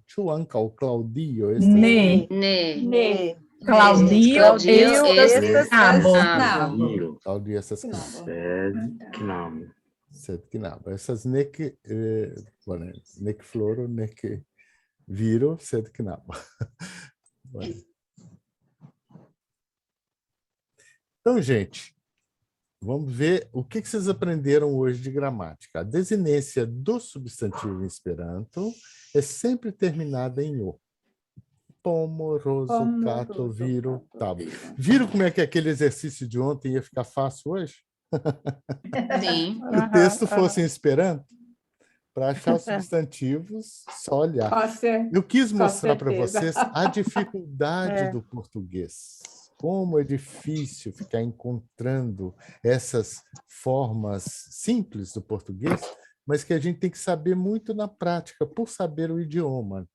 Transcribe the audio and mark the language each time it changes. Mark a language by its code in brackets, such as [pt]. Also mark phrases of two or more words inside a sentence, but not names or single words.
[eo] Ĉu ankaŭ Claudio estas Ne. Ne. Claudio estas knabo. Claudio estas knabo. Sed knabo. Estas nek nek floro, nek viro, sed knabo. [pt] Então, gente, vamos ver o que vocês aprenderam hoje de gramática. A desinência do substantivo em Esperanto é sempre terminada em o. [eo] Pomo, roso, cato, viro, tablo. [pt] Viram como é que aquele exercício de ontem ia ficar fácil hoje? Sim. Se o texto fosse em Esperanto, para achar os substantivos, só olhar. Eu quis mostrar para vocês a dificuldade do português. Como é difícil ficar encontrando essas formas simples do português, mas que a gente tem que saber muito na prática, por saber o idioma.